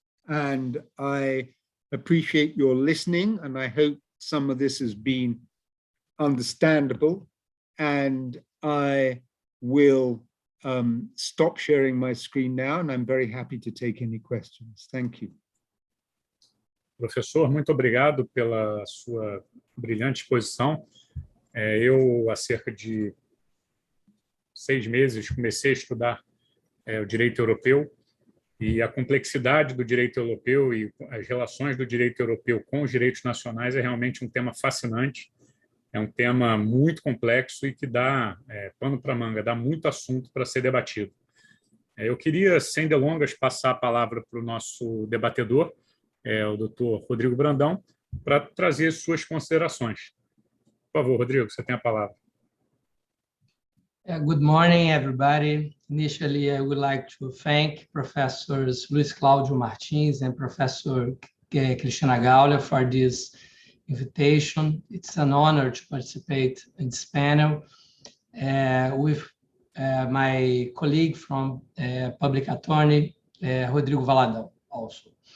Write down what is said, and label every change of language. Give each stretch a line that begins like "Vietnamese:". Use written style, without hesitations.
English: And I appreciate your listening, and I hope some of this has been understandable. And I will stop sharing my screen now, and I'm very happy to take any questions. Thank you.
Portuguese: Professor, muito obrigado pela sua brilhante exposição. Eu, há cerca de 6 meses, comecei a estudar o direito europeu e a complexidade do direito europeu e as relações do direito europeu com os direitos nacionais é realmente um tema fascinante. É um tema muito complexo e que dá pano para manga, dá muito assunto para ser debatido. Eu queria, sem delongas, passar a palavra para o nosso debatedor, o Dr. Rodrigo Brandão, para trazer suas considerações. Por favor, Rodrigo, você tem a palavra.
English: Good morning, everybody. Initially, I would like to thank Professors Luiz Claudio Martins and Professor Cristina Gaulia for this invitation. It's an honor to participate in this panel with my colleague from Public Attorney, Rodrigo Valadão, also.